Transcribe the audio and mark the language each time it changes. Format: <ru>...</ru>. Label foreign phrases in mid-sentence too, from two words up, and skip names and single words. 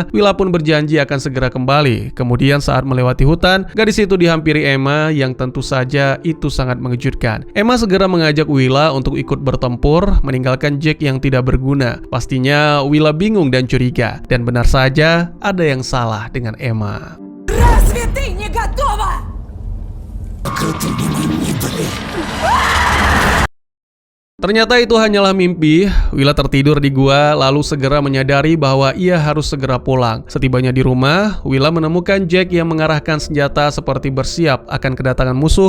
<id>Willa pun berjanji akan segera kembali. Kemudian saat melewati hutan, gadis itu dihampiri Emma yang tentu saja itu sangat mengejutkan. Emma segera mengajak Willa untuk ikut bertempur, meninggalkan Jack yang tidak berguna. Pastinya Willa bingung dan curiga. Dan benar saja, ada yang salah dengan Emma.</id> <ru>Разве ты не готова?</ru> <id>Ternyata itu hanyalah mimpi. Willa tertidur di gua lalu segera menyadari bahwa ia harus segera pulang. Setibanya di rumah, Willa menemukan Jack yang mengarahkan senjata seperti bersiap akan kedatangan musuh.</id>